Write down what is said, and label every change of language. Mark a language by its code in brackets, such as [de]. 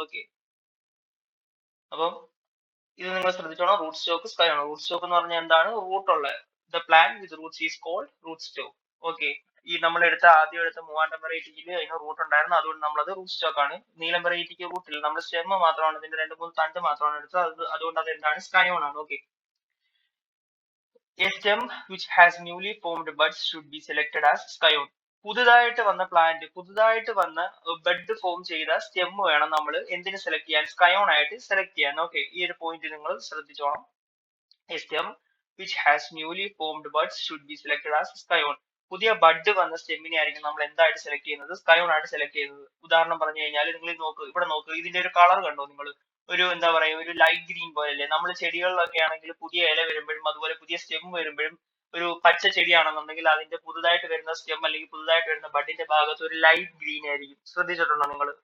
[ml] Okay, അപ്പം ഇത് നിങ്ങൾ ശ്രദ്ധിച്ചോണം. Root stock, സ്കയോൺ. റൂട്ട് സ്റ്റോക്ക് എന്ന് പറഞ്ഞാൽ എന്താണ്, റൂട്ടുള്ള [en] The plant with roots is called root stock. [ml] Okay, ഈ നമ്മൾ ആദ്യം എടുത്ത മൂവാണ്ടൻ വെറൈറ്റിയിൽ അതിന് റൂട്ട് ഉണ്ടായിരുന്നു, അതുകൊണ്ട് നമ്മളത് റൂട്ട് സ്റ്റോക്ക് ആണ്. നീലം വെറൈറ്റിക്ക് റൂട്ടില്ല, നമ്മൾ സ്റ്റെം മാത്രമാണ്, ഇതിന്റെ 2-3 തണ്ട് മാത്രമാണ് എടുത്തത്, അതുകൊണ്ട് അത് എന്താണ്, സ്കയോൺ ആണ്. [en] Okay, a stem which has newly formed buds should be selected as scion. [ml] പുതുതായിട്ട് വന്ന പ്ലാന്റ്, പുതുതായിട്ട് വന്ന ബഡ് ഫോം ചെയ്ത സ്റ്റെം വേണം നമ്മൾ എന്തിന് സെലക്ട് ചെയ്യാൻ, സ്കയോൺ ആയിട്ട് സെലക്ട് ചെയ്യാൻ. ഓക്കെ, ഈ ഒരു പോയിന്റ് നിങ്ങൾ ശ്രദ്ധിച്ചോണം. [en] A stem which has newly formed buds should be selected as scion. [ml] പുതിയ ബഡ് വന്ന സ്റ്റെമ്മിനെ ആയിരിക്കും നമ്മൾ എന്തായിട്ട് സെലക്ട് ചെയ്യുന്നത്, സ്കയോൺ ആയിട്ട് സെലക്ട് ചെയ്യുന്നത്. ഉദാഹരണം പറഞ്ഞു കഴിഞ്ഞാൽ നിങ്ങൾ ഇവിടെ നോക്ക്, ഇതിന്റെ ഒരു കളർ കണ്ടോ നിങ്ങൾ? ഒരു എന്താ പറയാ, ഒരു ലൈറ്റ് ഗ്രീൻ പോലെ അല്ലേ. നമ്മൾ ചെടികളിലൊക്കെ ആണെങ്കിൽ പുതിയ ഇല വരുമ്പോഴും അതുപോലെ പുതിയ സ്റ്റെം വരുമ്പോഴും ഒരു പച്ച ചെടിയാണെന്നുണ്ടെങ്കിൽ അതിന്റെ പുതുതായിട്ട് വരുന്ന സ്റ്റെം അല്ലെങ്കിൽ പുതുതായിട്ട് വരുന്ന ബഡിന്റെ ഭാഗത്ത് ഒരു ലൈറ്റ് ഗ്രീൻ ആയിരിക്കും. ശ്രദ്ധിച്ചിട്ടുണ്ടോ നിങ്ങൾ?